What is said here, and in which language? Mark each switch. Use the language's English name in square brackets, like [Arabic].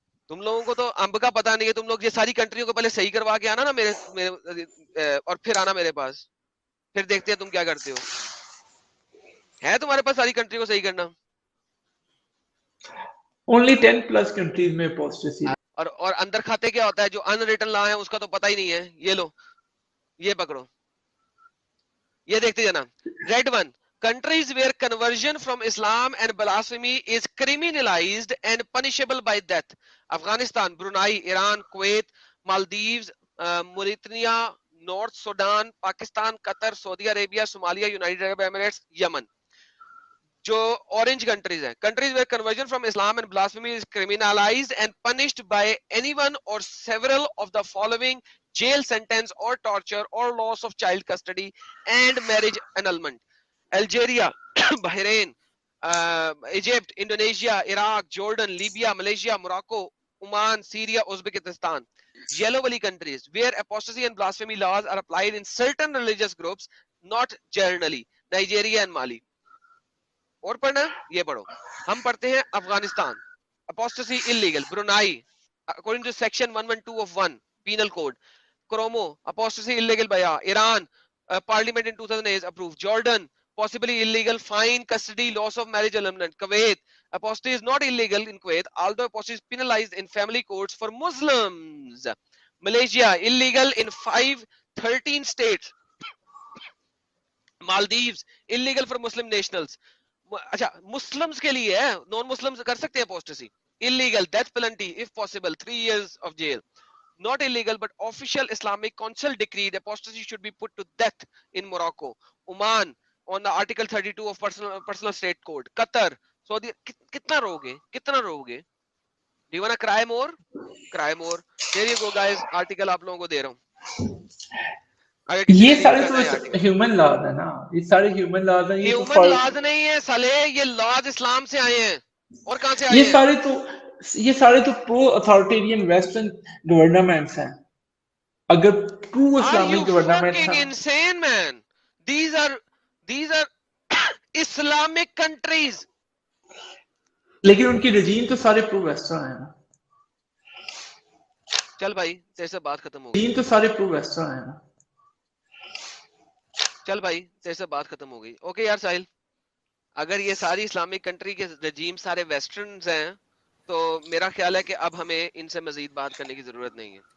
[Urdu] تم لوگوں کو تو امب کا پتہ نہیں ہے. تم لوگ یہ ساری کنٹریوں کو پہلے صحیح کروا کے آنا نا میرے اور پھر آنا میرے پاس, پھر دیکھتے ہیں تم کیا کرتے ہو. ہے تمہارے پاس ساری کنٹری کو صحیح کرنا؟ only 10+ کنٹریز میں اپوسٹیسی. اور اندر کھاتے کیا ہوتا ہے؟ جو ان ریٹن لا ہے اس کا تو پتہ ہی نہیں ہے. یہ لو, یہ پکڑو, یہ دیکھتے جانا. [English] Read one, countries where conversion from Islam and blasphemy is criminalized and punishable by death. [Urdu] Afghanistan, Brunei, Iran, Kuwait, مالدیوز, موریتنیا, north Sudan, Pakistan, Qatar, Saudi Arabia, Somalia, United Arab Emirates, یمن. جو اورنج کنٹریز ہیں, [English] countries where conversion from Islam and blasphemy is criminalized and punished by anyone or several of the following: jail sentence or torture or loss of child custody and marriage annulment. Algeria, Bahrain, Egypt, Indonesia, Iraq, Jordan, Libya, Malaysia, Morocco, Oman, Syria, Uzbekistan. Yellow wali countries where apostasy and blasphemy laws are applied in certain religious groups, not generally. [Urdu] Nigeria and Mali. اور پڑھنا یہ پڑھو. ہم پڑھتے ہیں Afghanistan, [English] apostasy illegal. برونائی, according to section 112 of 1 penal code. Comoros, apostasy illegal by Iran, parliament in 2008 approved. Jordan, possibly illegal, fine, custody, loss of marriage annulment. Kuwait, apostasy is not illegal in Kuwait, although apostasy is penalized in family courts for Muslims. Malaysia, illegal in 13 states. Maldives, illegal for Muslim nationals. [Urdu] اچھا, Muslims کے لیے ہے, non Muslims کر سکتے ہیں apostasy. [English] Illegal, death penalty if possible, 3 years of jail. Not illegal, but official Islamic council decreed apostasy should be put to death in Morocco. Oman, on the article 32 of personal state code. Qatar, Saudi. [Urdu] کتنا روگے, کتنا روگے. [English] Do you wanna cry more? Cry more. Here you go guys, article [Urdu] آپ لوگوں کو دے رہا ہوں. یہ سارے تو ہیومن لاز ہے نا, یہ سارے ہیومن لاز ہیں. ہیومن لاز نہیں ہے سالے, یہ لاز اسلام سے آئے ہیں. اور کہاں سے آئے ہیں؟ یہ سارے تو پرو اتھارٹیرین ویسٹرن گورنمنٹس ہیں. اگر ٹرو اسلامک گورنمنٹس ہیں, [English] insane man, these are Islamic countries. [Urdu] لیکن ان کی رجیم تو سارے پرو ویسٹرن ہیں. چل بھائی تیرے سے بات ختم ہو گئی. رجیم تو سارے پرو ویسٹرن ہیں. چل بھائی تیرے سے بات ختم ہو گئی. اوکے یار ساحل, اگر یہ ساری اسلامک کنٹری کے رجیم سارے ویسٹرنز ہیں تو میرا خیال ہے کہ اب ہمیں ان سے مزید بات کرنے کی ضرورت نہیں ہے.